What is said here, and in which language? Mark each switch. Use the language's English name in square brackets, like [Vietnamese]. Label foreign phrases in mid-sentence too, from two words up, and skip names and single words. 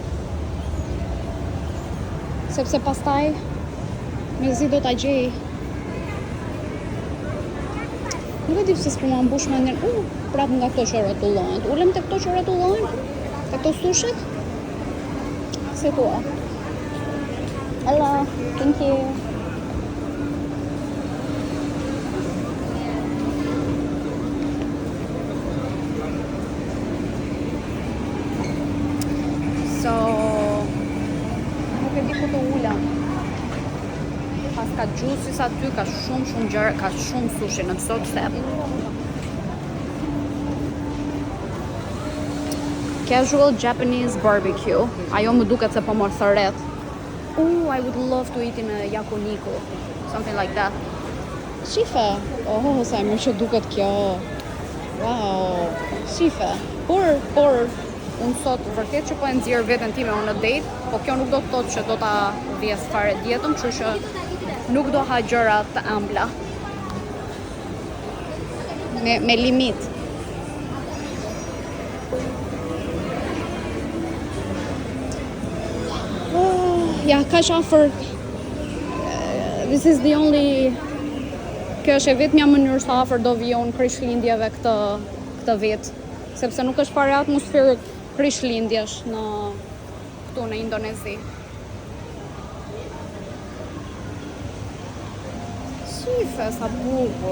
[Albanian] Sepse pastaj mezi do ta gjej. Nuk e di pse s'po ma mbush mendjen. Prap nga këto që rrotullohen. Ulem te këto që rrotullohen? Te këto sushit? Se thua. [English] Hello, thank you. So, [Albanian] nuk e di ku të ulem. Pas ka juices aty, ka shumë gjëra, ka shumë sushi në Salt Step. [English] Casual Japanese barbecue. [Albanian] Ajo më duket se po mor thërret. [English] I would love to eat in a yakiniku. Something like that. [Albanian] Shife. Sa e mirë që duket kjo. Wow. Shife. Por unë sot vërtet që po e nxjerr veten time unë në date, po kjo nuk do të thotë që do ta vjes fare dietën, kështu që nuk do ha gjëra të ëmbla. Me limit. Ja, kaq afër. [English] This is the only. [Albanian] Kjo është e vetmja mënyrë sa afër do vi unë Krishtlindjeve këtë vit, sepse nuk është fare atmosferë Krishtlindjesh këtu në Indonezi. Shife sa bukur.